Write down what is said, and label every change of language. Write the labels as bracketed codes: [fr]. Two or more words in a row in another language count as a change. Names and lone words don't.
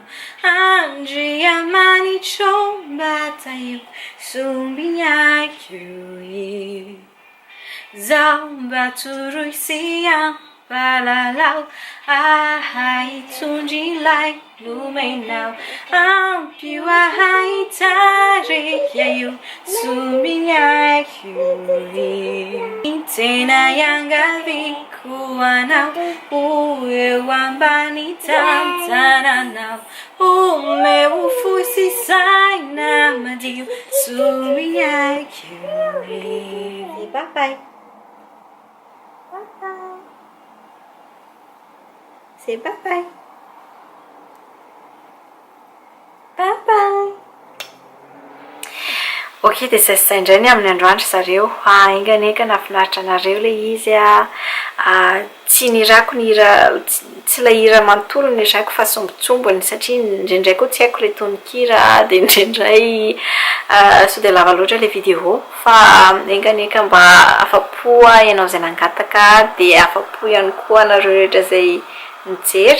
[mg] andriamanitro mbata io sombignako io, zaho mba toroy sy ampalalao, ahitondry ilay lomenao, ampio ahaitarika io sombignako io. Tena iangaviko anao, eo ambany tantananao, omeo fo sy saina madio sombignako io. [en] Bye bye. Bye bye. Say bye bye. Bye bye. [mg] Ok, dia izay indray ny amin'ny androandro zareo. Enganeka nafinaritra anareo ilay izy tsy nirako ny hira, tsy ilay hira manontolo ny irako fa sombitsombony satria indraindray koa tsy haiko ilay tononkira dia indraindray sao dia lava loatra ilay vidéo fa enganeka mba afapo ianao izay nangataka dia afapo ihany koa anareo rehetra izay nijery.